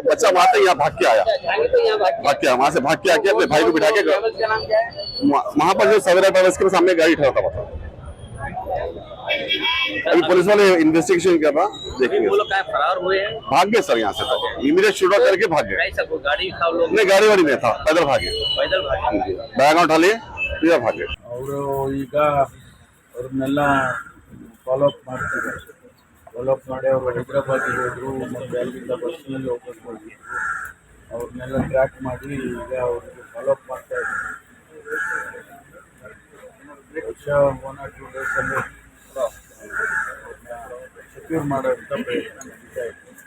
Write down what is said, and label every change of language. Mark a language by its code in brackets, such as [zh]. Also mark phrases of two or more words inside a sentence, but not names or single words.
[hi] बच्चा वहाँ तक यहाँ भाग के आया, वहाँ से भाग के आके अपने भाई को बिठा के वहाँ पर जो सवेरा ट्रेवल्स के सामने गाड़ी ठहरा था। अभी पुलिस वाले इन्वेस्टिगेशन कर रहा, देखेंगे। वो लोग फरार हुए हैं, भाग गए सर यहाँ से, तो इमीडिएट शूट आउट करके भाग गए। गाड़ी था लोग? नहीं, गाड़ी वाड़ी नहीं था, पैदल भागे, बैग उठा लिए सीधा भागे। [kn] ಅವರು ಈಗ ಅವ್ರನ್ನೆಲ್ಲ ಫಾಲೋಅಪ್ ಮಾಡ್ತಿದ್ದಾರೆ। ಫಾಲೋಅಪ್ ಮಾಡಿ ಅವರು ಹೈದರಾಬಾದಿಗೆ ಹೋದರು, ಮತ್ತು ಅಲ್ಲಿಂದ ಬಸ್ನಲ್ಲಿ ಹೋಗ್ಬೇಕು ಹೋಗಿ ಅವ್ರನ್ನೆಲ್ಲ ಟ್ರ್ಯಾಕ್ ಮಾಡಿ ಈಗ ಅವ್ರಿಗೆ ಫಾಲೋಅಪ್ ಮಾಡ್ತಾ ಇದ್ದಾರೆ। ಬಹುಶಃ [en] 1 or 2 [kn] ಡೇಸಲ್ಲಿ ಸೆಕ್ಯೂರ್ ಮಾಡೋಂಥ ಪ್ರಯತ್ನ ನಡೀತಾ ಇದೆ।